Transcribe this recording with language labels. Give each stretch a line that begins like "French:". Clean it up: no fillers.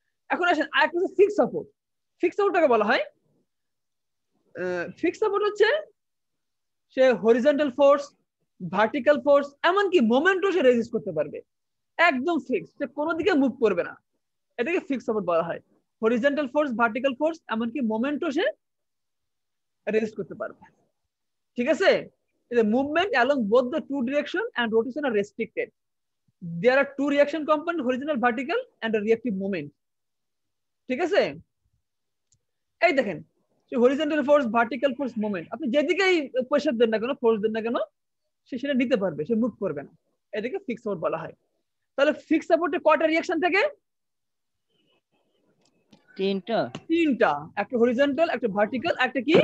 Bangla: এখন আসেন আরেকটা হচ্ছে ফিক্স সাপোর্ট। ফিক্স সাপোর্টটাকে বলা হয়, ফিক্স সাপোর্ট হচ্ছে সে হরিজন্টাল ফোর্স, ভার্টিক্যাল ফোর্স, এমনকি মোমেন্টও সে রেজিস্ট করতে পারবে, একদম ফিক্স, সে কোনো দিকে মুভ করবে না। এটাকে ফিক্স সাপোর্ট বলা হয়। হরিজন্টাল ফোর্স, ভার্টিক্যাল ফোর্স, এমনকি মোমেন্টও সে রেজিস্ট করতে পারবে, ঠিক আছে?
English: The movement along both the two direction and rotation are restricted. There are two reaction components, horizontal, vertical, and a reactive moment.
Bangla: ঠিক আছে? এই দেখেন, horizontal force, vertical force, moment, আপনি যেদিকেই প্রেসার দেন না কেন, ফোর্স দেন না কেন, সে সেটা নিতে পারবে, সে মুভ করবে না। এটাকে ফিক্স সাপোর্ট বলা হয়। তাহলে ফিক্স সাপোর্টে কয়টা রিঅ্যাকশন থাকে? তিনটা। একটা হরিজন্টাল, একটা ভার্টিক্যাল, একটা কি?